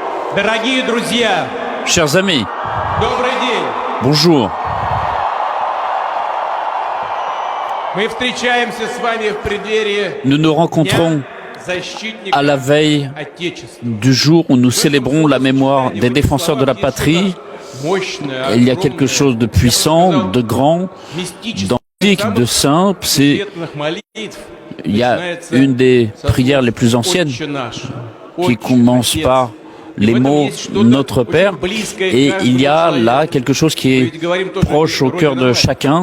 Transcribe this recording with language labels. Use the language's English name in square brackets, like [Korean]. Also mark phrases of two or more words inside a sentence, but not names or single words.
[Russian] Дорогие друзья, [French] Chers amis, [Russian] добрый день. [French] bonjour. [Russian] Мы встречаемся с вами в преддверии [French] Nous nous rencontrons [Russian] защитников [French] à la veille [Russian] Отечества. [French] du jour où nous célébrons la mémoire des défenseurs de la patrie. [Russian] Мощное, [French] Il y a quelque chose de puissant, de grand, d'antique, de simple. Il y a une des prières les plus anciennes qui commence par les mots « Notre Père » et il y a là quelque chose qui est proche au cœur de chacun.